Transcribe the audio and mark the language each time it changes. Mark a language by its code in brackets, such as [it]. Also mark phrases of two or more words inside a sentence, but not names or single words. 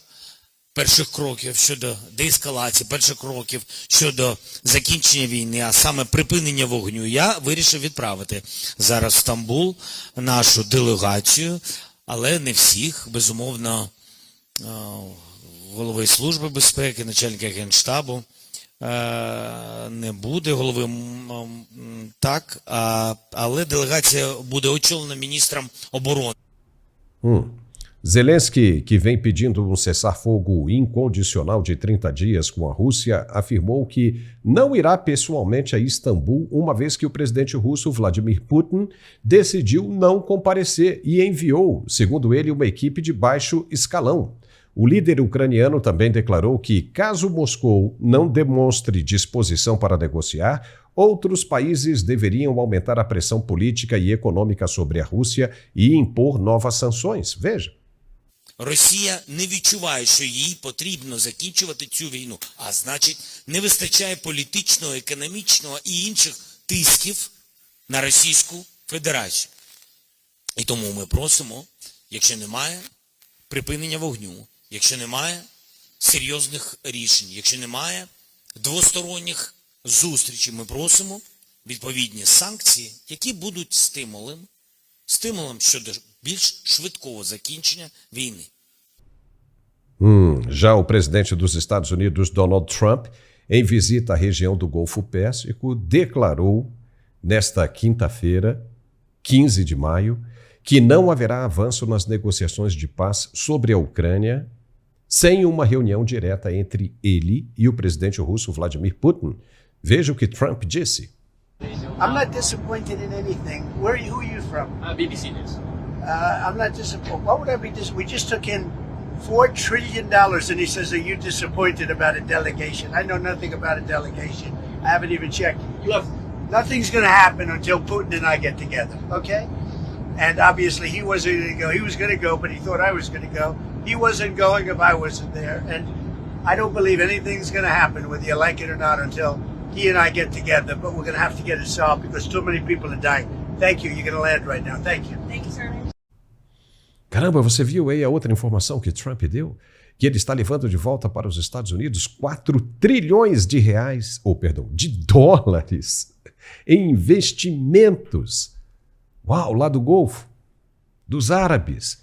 [uk] перших кроків щодо деескалації, перших кроків щодо закінчення війни, а саме припинення вогню, я вирішив відправити зараз в Стамбул нашу делегацію, але не всіх, безумовно, голови Служби безпеки, начальника Генштабу не буде, голови так, але делегація буде очолена міністром оборони. [pt] Zelensky, que vem pedindo um cessar-fogo incondicional de 30 dias com a Rússia, afirmou que não irá pessoalmente a Istambul, uma vez que o presidente russo Vladimir Putin decidiu não comparecer e enviou, segundo ele, uma equipe de baixo escalão. O líder ucraniano também declarou que, caso Moscou não demonstre disposição para negociar, outros países deveriam aumentar a pressão política e econômica sobre a Rússia e impor novas sanções. Veja. [uk] Росія не відчуває, що їй потрібно закінчувати цю війну, а значить, не вистачає політичного, економічного і інших тисків на Російську Федерацію. І тому ми просимо, якщо немає припинення вогню, якщо немає серйозних рішень, якщо немає двосторонніх зустрічей, ми просимо відповідні санкції, які будуть стимулом щодо більш швидкого закінчення війни. [pt] Já o presidente dos Estados Unidos, Donald Trump, em visita à região do Golfo Pérsico, declarou nesta quinta-feira, 15 de maio, que não haverá avanço nas negociações de paz sobre a Ucrânia sem uma reunião direta entre ele e o presidente russo Vladimir Putin. Veja o que Trump disse. [en] I'm not disappointed in anything. Who are you from? BBC News. I'm not disappointed. Why would I be disappointed? We just took in $4 trillion and he says, are you disappointed about a delegation? I know nothing about a delegation. I haven't even checked. Look, nothing's going to happen until Putin and I get together, okay? And obviously he wasn't going to go. He was going to go, but he thought I was going to go. He wasn't going if I wasn't there. And I don't believe anything's going to happen, whether you like it or not, until he and I get together. But we're going to have to get it solved because too many people are dying. Thank you. You're going to land right now. Thank you. Thank you, sir. [pt] Caramba, você viu aí a outra informação que Trump deu? que ele está levando de volta para os Estados Unidos 4 trilhões de dólares em investimentos. Uau, lá do Golfo, dos árabes.